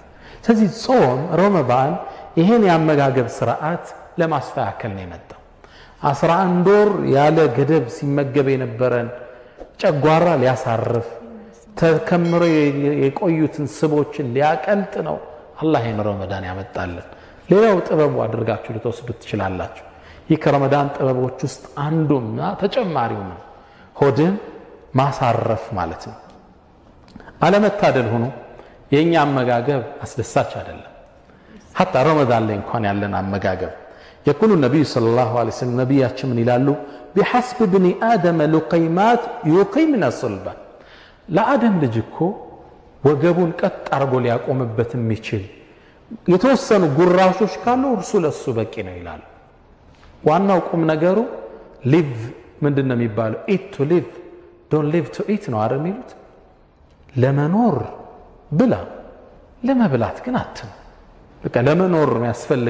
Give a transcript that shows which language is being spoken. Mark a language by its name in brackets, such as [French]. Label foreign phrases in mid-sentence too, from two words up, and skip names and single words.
[Amharic] ስለዚህ ጾም ረመዳን ይሄን የአመጋገብ ስርዓት ለማስተካከል ነው የመጣው። 11 ወር ያለ ገደብ ሲመገብ የነበረን ጨጓራ ሊያሳርፍ ተከምሮ የቆዩትን ስቦችን ሊያቀልጥ ነው አላህ ይሄን ረመዳን ያመጣልን። ሌላው ጥበቡ አድርጋችሁ ልትወስዱት ትችላላችሁ። ይህ ከረመዳን ጥበቦች ውስጥ አንዱና ተጨማሪው ነው ሆድን ማሳረፍ ማለት ነው። አለመታደል ሆኖ የኛ አመጋገብ አስደሳች አይደለም። ሐታ ረመዳን ላይ እንኳን ያለን አመጋገብ [Arabic] يقول النبي صلى الله عليه وسلم [Amharic] ነብያችን ምን ይላሉ? [Arabic] بحسب ابن آدم لقيمات يقيمن صلبا [Amharic] ለአደም ልጅ እኮ ወገቡን ቀጥ አርጎ ሊያቆምበት የሚችል የተወሰኑ ጉራሾች ካሉ እርሱ ለሱ በቂ ነው ይላሉ። ዋናው ቁም ነገሩ ሊቭ ምንድነው የሚባለው? [English] eat to live don't live to eat [Amharic] ነው አይደል የሚሉት። ለመኖር ብላ ለመብላት ግን አትም። በቃ ለመኖር የሚያስፈልግ